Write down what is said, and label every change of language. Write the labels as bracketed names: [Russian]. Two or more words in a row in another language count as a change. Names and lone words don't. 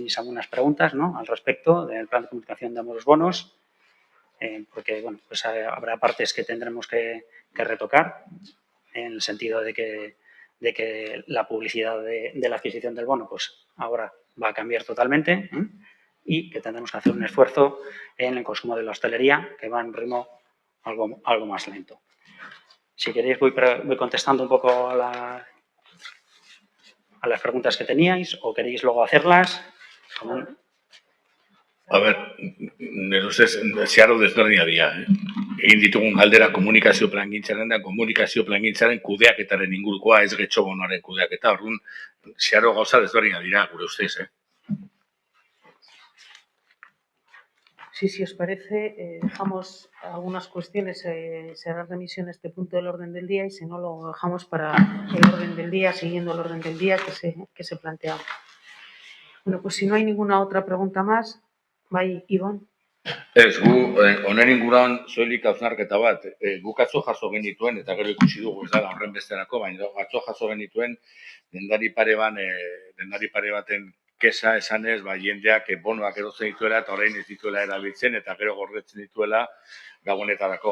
[Spanish] tenéis algunas preguntas, ¿no?, al respecto del plan de comunicación de ambos bonos, porque bueno, pues habrá partes que tendremos que retocar en el sentido de que la publicidad de la adquisición del bono pues ahora va a cambiar totalmente y que tendremos que hacer un esfuerzo en el consumo de la hostelería, que va en ritmo algo más lento. Si queréis, voy contestando un poco a las preguntas que teníais o queréis luego hacerlas. [Basque] A ber, nire ustez, zeharo desberdina dira. Egin ditugun galdera komunikazio plangintzaren da, komunikazio plangintzaren kudeaketaren ingurukoa, ez getxo bonoaren kudeaketa. Orduan, zeharo gauza desberdina dira, gure ustez, [Spanish] Si os parece, dejamos algunas cuestiones, se hará remisión a este punto del orden del día y si no lo dejamos para el orden del día, siguiendo el orden del día que se planteaba. Bueno, pues si no hay ninguna otra pregunta más, [Basque] bai, Ibon. Ez, gu, honen inguruan soilik hausnarketa bat, guk atzo jaso genituen, eta gero ikusi dugu ez dela horren besterako, baina atzo jaso genituen dendari pare baten kesa esanez, jendeak bonoak erotzen dituela eta orain ez dituela erabiltzen eta gero gordetzen dituela gabonetarako.